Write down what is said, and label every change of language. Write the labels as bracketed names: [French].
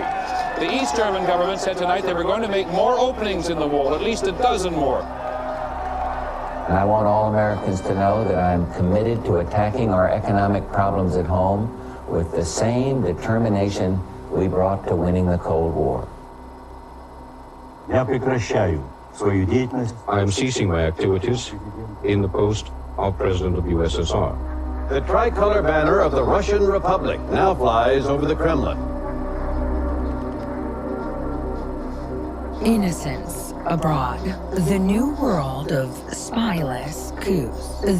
[English] The East German government said tonight they were going to make more openings in the wall, at least a dozen more. And I want all Americans to know that I'm committed to attacking our economic problems at home with the same determination we brought to winning the Cold War. [Russian] Я прекращаю свою деятельность. [English] I am ceasing my activities in the post of President of USSR. The tricolor banner of the Russian Republic now flies over the Kremlin. Innocence abroad. The new world of spyless coups.